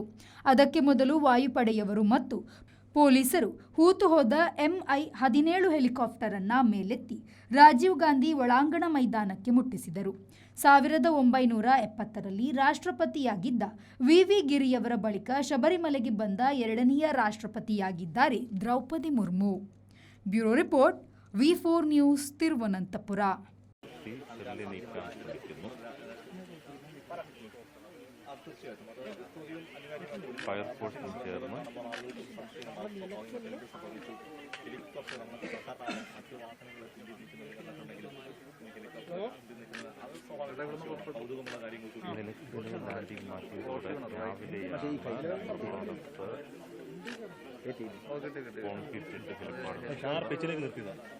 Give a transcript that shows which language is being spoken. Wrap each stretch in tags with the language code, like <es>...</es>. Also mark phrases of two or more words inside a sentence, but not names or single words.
<kn>ಅದಕ್ಕೆ ಮೊದಲು ವಾಯುಪಡೆಯವರು ಮತ್ತು ಪೊಲೀಸರು ಹೂತು ಹೋದ MI-17 ಹೆಲಿಕಾಪ್ಟರ್ ಅನ್ನ ಮೇಲೆತ್ತಿ ರಾಜೀವ್ ಗಾಂಧಿ ಒಳಾಂಗಣ ಮೈದಾನಕ್ಕೆ ಮುಟ್ಟಿಸಿದರು. 1970ರಲ್ಲಿ ರಾಷ್ಟ್ರಪತಿಯಾಗಿದ್ದ VV ಗಿರಿಯವರ ಬಳಿಕ ಶಬರಿಮಲೆಗೆ ಬಂದ ಎರಡನೆಯ ರಾಷ್ಟ್ರಪತಿಯಾಗಿದ್ದಾರೆ ದ್ರೌಪದಿ ಮುರ್ಮು.</kn> <en>Bureau report V4 News Thiruvananthapuram.</en> <ml>ഫയർഫോഴ്സും ചേർന്ന് നിലയ്ക്കൽ ലാൻഡിംഗ് മാറ്റിയതോടെ രാവിലെയാണ് കോൺക്രീറ്റ് ഇട്ട് ഹെലിപ്പാഡ്</ml>